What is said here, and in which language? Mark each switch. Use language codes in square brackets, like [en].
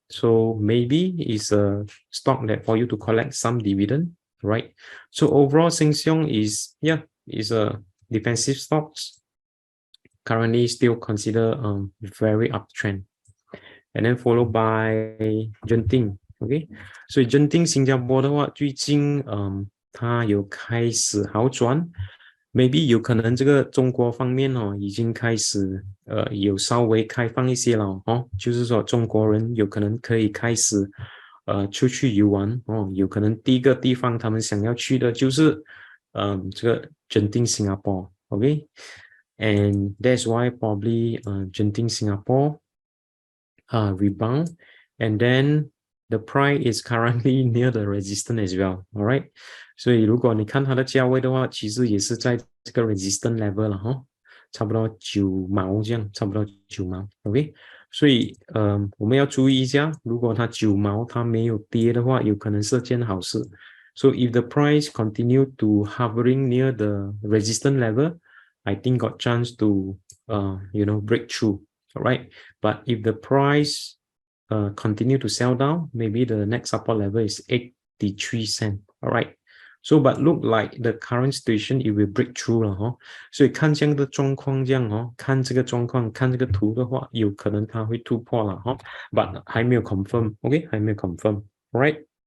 [en] So maybe it's a stock that for you to collect some dividend, right? So overall, Genting is a defensive stocks. Currently still consider very uptrend. And then followed by Genting, okay. [zh] 所以 Genting 新加坡的话，最近它有开始好转 ， [en] maybe [zh] 有可能这个中国方面哦，已经开始有稍微开放一些了哦，就是说中国人有可能可以开始出去游玩哦，有可能第一个地方他们想要去的就是这个 Genting Singapore, okay. [en] And that's why probably Genting Singapore rebound, and then the price is currently near the resistance as well, all right. [zh] 所以如果你看它的价位的话，其实也是在这个 resistance level 了哈，差不多9毛这样，差不多9毛 ，OK。所以我们要注意一下，如果它9毛它没有跌的话，有可能是件好事。 [en] So if the price continue to hovering near the resistance level, I think got chance to break through, all right. But if the price continue to sell down, maybe the next support level is 83 cents, all right. So but look like the current situation it will break through [zh] 了哈，所以看这样的状况这样哦，看这个状况，看这个图的话，有可能它会突破了哈 ， [en] but [zh] 还没有 confirm，OK， 还没有 confirm， [en] all right.